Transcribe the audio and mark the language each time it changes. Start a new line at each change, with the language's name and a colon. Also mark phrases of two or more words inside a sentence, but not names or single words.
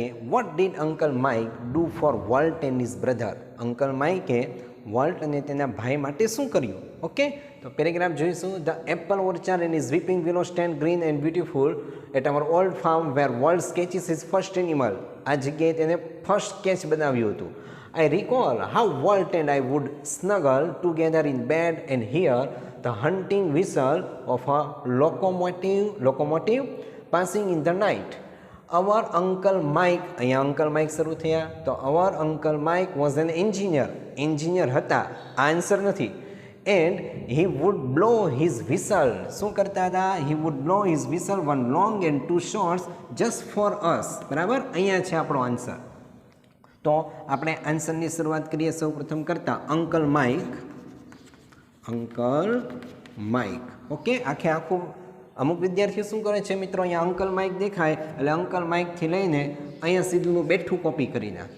English: What did Uncle Mike do for Walt and his brother?
Gujarati: અંકલ માઇકે વોલ્ટ અને તેના ભાઈ માટે શું કર્યું? ઓકે, તો પેરેગ્રાફ જોઈશું.
English: The apple orchard and is weeping willow stand green and beautiful at our old farm where Walt sketches is first animal.
Gujarati: આ જગ્યાએ તેને ફર્સ્ટ સ્કેચ બનાવ્યું હતું.
English: I recall how Walt and I would snuggle together in bed and hear the hunting whistle of a locomotive passing in the night. Our Uncle Mike,
Gujarati: અહીંયા Uncle Mike શરૂ થયા, તો
English: our Uncle Mike was an engineer
Gujarati: હતા, આન્સર નથી.
English: And he would blow his whistle.
Gujarati: શું કરતા હતા?
English: He would blow his whistle, one long and two shorts, just for us.
Gujarati: બરાબર, અહીંયા છે આપણો આન્સર. તો આપણે આન્સરની શરૂઆત કરીએ સૌ પ્રથમ કરતા અંકલ માઇક. ઓકે, આખું અમુક વિદ્યાર્થીઓ શું કરે છે મિત્રો, અહીંયા અંકલ માઇક દેખાય એટલે અંકલ માઇકથી લઈને અહીંયા સીધું બેઠું કોપી કરી નાખે.